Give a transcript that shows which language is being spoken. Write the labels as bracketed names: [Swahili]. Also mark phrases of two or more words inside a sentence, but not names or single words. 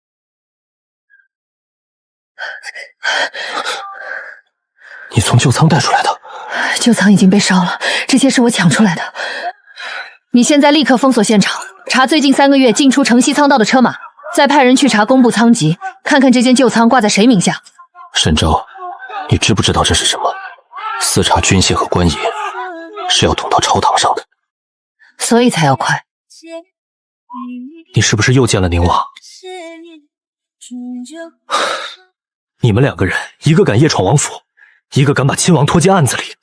[Chinese] 你從舊倉帶出來的？舊倉已經被燒了，這些是我搶出來的。你現在立刻封鎖現場，查最近3個月進出城西倉道的車馬，再派人去查工部倉籍，看看這間舊倉掛在誰名下。沈昭，你知不知道這是什麼？私查軍械和官銀，是要捅到朝堂上的。所以才要快。你是不是又見了寧王？你們2個人，一個敢夜闖王府，一個敢把親王拖進案子裡。